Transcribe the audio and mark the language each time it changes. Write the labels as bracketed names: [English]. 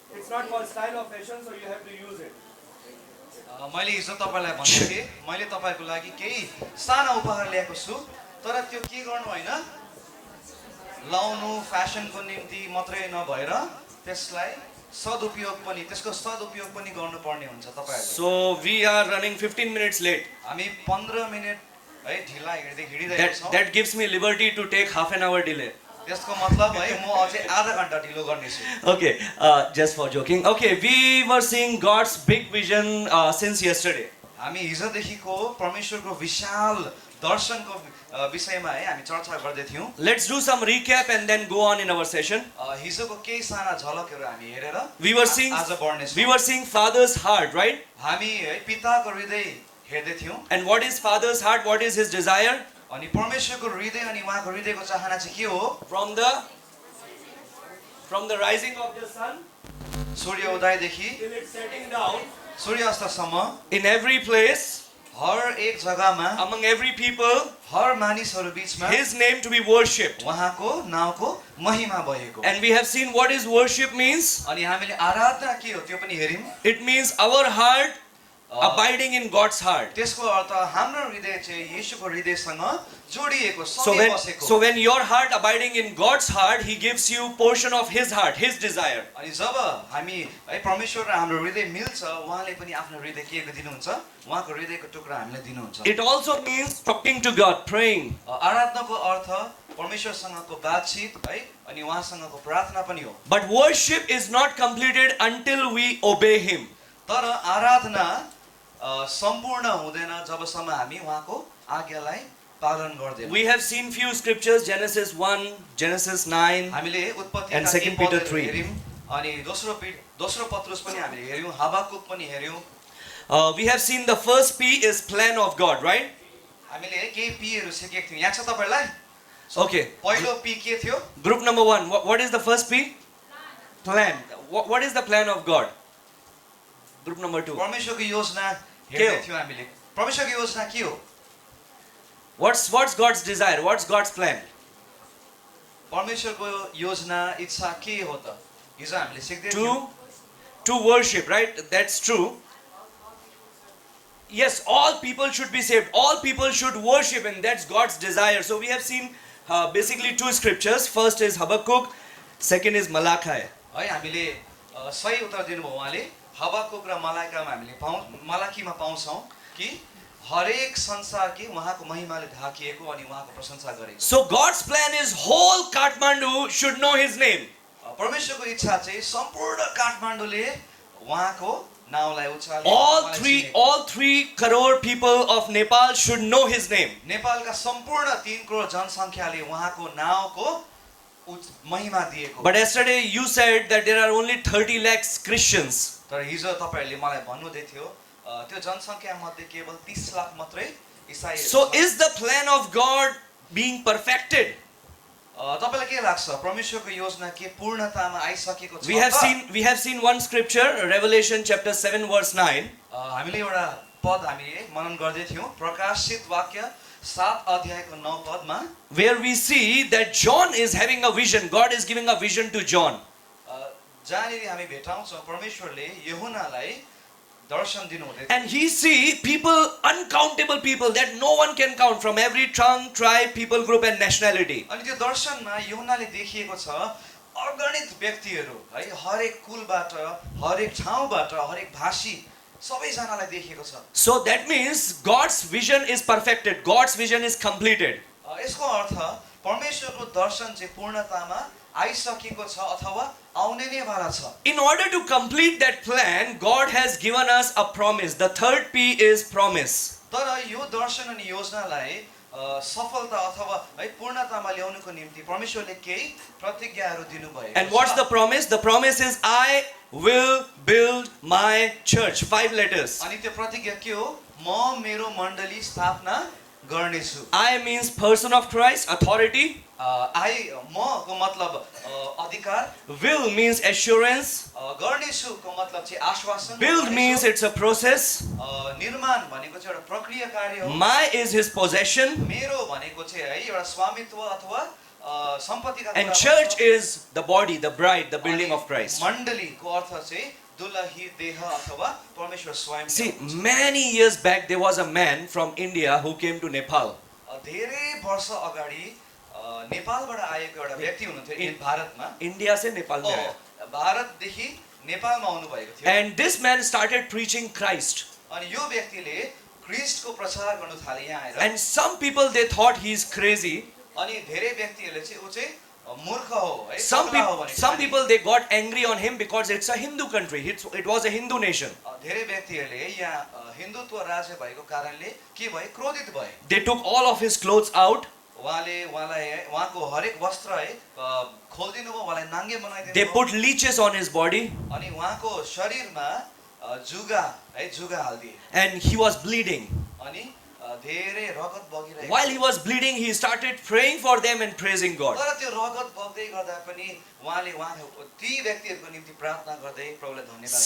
[English] It's not for style or fashion, so you have to use it. [Nepali] मैले हिजो तपाईलाई भनेको थिएँ मैले तपाईको लागि केही सानो उपहार ल्याएको छु, तर त्यो के गर्नु हैन, लाउनु फ्यासनको निम्ति मात्रै नभएर त्यसलाई सदुपयोग पनि, त्यसको सदुपयोग पनि गर्नुपर्ने हुन्छ तपाईहरुले। [English] So we are running 15 minutes late. [Nepali] हामी 15 मिनेट है ढिला हिडिरहेका छौं। [English] That gives me liberty to take half an hour delay. [Nepali] त्यसको मतलब है म अझै आधा घण्टा ढिलो गर्नेछु। [English] Okay, just for joking. Okay, we were seeing God's big vision since yesterday. [Nepali] हामी हिजोदेखिको परमेश्वरको विशाल दर्शनको विषयमा है हामी चर्चा गर्दै थियौं। [English] Let's do some recap and then go on in our session. [Nepali] हिजोको केही साना झलकहरु हामी हेरेर [English] We were seeing Father's heart, right? [Nepali] हामी है पिताको हृदय हेर्दै थियौं। [English] And what is Father's heart? What is his desire? [Nepali] अनि परमेश्वरको हृदय अनि उहाँको हृदयको चाहना चाहिँ के हो? [English] From the rising of the sun [Nepali] Surya उदयदेखि [English] till it's setting down, [Nepali] सूर्यास्तसम्म [English] in every place, [Nepali] हर एक जग्गामा, [English] among every people, [Nepali] हर मानिसहरु बीचमा [English] his name to be worshipped. [Nepali] उहाँको नामको महिमा भएको। [English] And we have seen what is worship means. [Nepali] अनि हामीले आराधना के हो त्यो पनि हेर्यौं। [English] It means our heart abiding in God's heart. [Nepali] त्यसको अर्थ हाम्रो हृदय चाहिँ येशूको हृदयसँग जोडिएको, सँगै बसेको। [English] So when your heart abiding in God's heart, he gives you portion of his heart, his desire. [Nepali] अनि जब हामी है परमेश्वर र हाम्रो हृदय मिल्छ, उहाँले पनि आफ्नो हृदय के दिनुहुन्छ? उहाँको हृदयको टुक्रा हामीलाई दिनुहुन्छ। [English] It also means talking to God, praying. [Nepali] आराधनाको अर्थ परमेश्वरसँगको बातचित है अनि उहाँसँगको प्रार्थना पनि हो। [English] But worship is not completed until we obey him. [Nepali] तर आराधना सम्पूर्ण हुँदैन जबसम्म हामी उहाँको आज्ञालाई पालन गर्दैनौँ। [English] We have seen few scriptures, Genesis 1, Genesis 9, [Nepali] हामीले उत्पत्ति [English] and 2 Peter 3. [Nepali] हेर्यौं अनि दोस्रो पत्रुस पनि हामीले हेर्यौं, हबाकुक पनि हेर्यौं। [English] We have seen the first P is plan of God, right? [Nepali] हामीले केही पीहरु सिकेको थियौं। याद छ तपाईलाई? [English] Okay. [Nepali] पहिलो पी के थियो? [English] Group number 1. What is the first P? Plan. What is the plan of God? Group number 2. [Nepali] परमेश्वरको योजना हेर्दै थियौं हामीले। परमेश्वरको योजना के हो? What's God's desire? What's God's plan? परमेश्वरको योजना इच्छा के हो त? हिजो हामीले सिक्दै थियौं। [English] To worship, right? That's true. Yes, all people should be saved. All people should worship, and that's God's desire. So we have seen basically two scriptures. First is Habakkuk, second is Malachi. [Nepali] है हामीले सही उत्तर दिनुभयो उहाँले। हबाकुक र मलाकीमा पाउँछौं कि हरेक संसार के उहाँको महिमाले ढाकिएको अनि उहाँको प्रशंसा गरेको। [English] So God's plan is whole Kathmandu should know his name. [Nepali] परमेश्वरको इच्छा चाहिँ सम्पूर्ण काठमाडौँले उहाँको नाउँलाई उचाल्ने। [English] All 3 crore people of Nepal should know his name. [Nepali] नेपालका सम्पूर्ण 3 करोड जनसंख्याले उहाँको नाउँको महिमा दिएको। [English] But yesterday you said that there are only 30 lakhs Christians. [Nepali] तर हिजो तपाईहरुले मलाई भन्नुहुँदै थियो त्यो जनसंख्या मध्ये केवल 30 लाख मात्रै ईसाईहरु। [English] So is the plan of God being perfected? [Nepali] तपाईलाई के लाग्छ परमेश्वरको योजना के पूर्णतामा आइसकेको छ? [English] We have seen one scripture, Revelation chapter 7 verse 9. [Nepali] हामीले एउटा पद हामीले मनन गर्दै थियौं, प्रकाशित वाक्य 7 अध्यायको 9 पदमा [English] where we see that John is having a vision. God is giving a vision to John. [Nepali] जहाँनिर हामी भेटाउँछौँ परमेश्वरले यूहन्नालाई दर्शन दिनुहुँदै थियो। [English] And he see people, uncountable people that no one can count from every tongue, tribe, people group and nationality. [Nepali] अनि त्यो दर्शनमा यूहन्नाले देखिएको छ अगणित व्यक्तिहरू है, हरेक कुलबाट, हरेक ठाउँबाट, हरेक भाषी सबैजनालाई देखिएको छ। [English] So that means God's vision is perfected. God's vision is completed. [Nepali] यसको अर्थ परमेश्वरको दर्शन चाहिँ पूर्णतामा आइसकेको छ अथवा आउने नै वाला छ। [English] In order to complete that plan, God has given us a promise. The third P is promise. [Nepali] तर यो दर्शन अनि योजनालाई सफलता अथवा है पूर्णतामा ल्याउनुको निम्ति परमेश्वरले केही प्रतिज्ञाहरू दिनुभएको छ। [English] And what's the promise? The promise is I will build my church. 5 letters. [Nepali] अनि त्यो प्रतिज्ञा के हो? म मेरो मण्डली स्थापना गर्नेछु। [English] I means person of Christ, authority. [Nepali] म को मतलब अधिकार, [English] Will means assurance. [Nepali] गर्नेछु को मतलब चाहिँ आश्वासन, [English] Build means it's a process. [Nepali] निर्माण भनेको चाहिँ एउटा प्रक्रिया कार्य हो। [English] My is his possession. [Nepali] मेरो भनेको चाहिँ है एउटा स्वामित्व अथवा सम्पत्तिका [English] And [Nepali] कुरा [English] church [Nepali] भन्छ। [English] is the body, the bride, the building [Nepali] अनि [English] of Christ. [Nepali] मण्डलीको अर्थ चाहिँ दुलही देह अथवा परमेश्वर स्वयं। [English] See, many years back there was a man from India who came to Nepal. [Nepali] धेरै वर्ष अगाडि नेपालबाट आएको एउटा व्यक्ति हुनुहुन्थ्यो भारतमा। [Hindi] India से नेपाल में आया. [Nepali] भारतदेखि नेपालमा आउनु भएको थियो। [English] And this man started preaching Christ. [Nepali] अनि यो व्यक्तिले ख्रीष्टको प्रचार गर्नु थाले यहाँ आएर। [English] And some people they thought he is crazy. [Nepali] अनि धेरै व्यक्तिहरूले चाहिँ उ चाहिँ मूर्ख हो है, [English] Some [Nepali] पगला हो भनेको [English] people they got angry on him because it's a Hindu country. It was a Hindu nation. [Nepali] धेरै व्यक्तिहरूले यहाँ हिन्दुत्व राज्य भएको कारणले के भए, क्रोधित भए। [English] They took all of his clothes out. [Nepali] उहाँलाई उहाँको हरेक वस्त्र है खोलिदिनु भयो, उहाँलाई नाङ्गे बनाइदिनु [English] They [Nepali] भयो। [English] put leeches on his body. [Nepali] अनि उहाँको शरीरमा जुगा हाल्दिए। [English] And he was bleeding. [Nepali] अनि धेरै रगत बगिरहेको। [English] While he was bleeding, he started praying for them and praising God. [Nepali] तर त्यो रगत बग्दै गर्दा पनि उहाँले ती व्यक्तिहरूको निम्ति प्रार्थना गर्दै प्रभुलाई धन्यवाद।